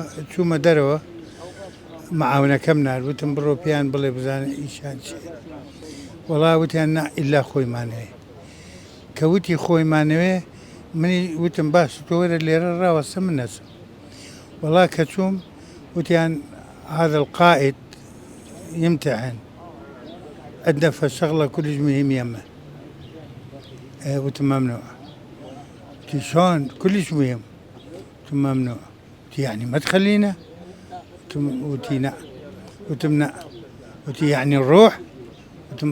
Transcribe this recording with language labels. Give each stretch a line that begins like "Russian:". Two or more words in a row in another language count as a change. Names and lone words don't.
Central Kurdish: چوومە دەرەوە معاونەکەم ناروتم بڕۆ پێیان بڵێ بزانە ئیشان چێ وەڵا وتیان نا ئیلا خۆیمانەوێ کە وتی خۆیمانەوێ منی وتم باش تۆ وەرە لێرە ڕاوەسە من نەچم وەڵا کە چووم وتیان
Arabic: هذا القائد يمتحن عندنا فالشغلة كلش مهم يمه وتم ممنوع قلت شلون كلش مهم وتم ممنوع قلت يعني ما تخلينا وتي لا وتم لا وتي يعني نروح وتم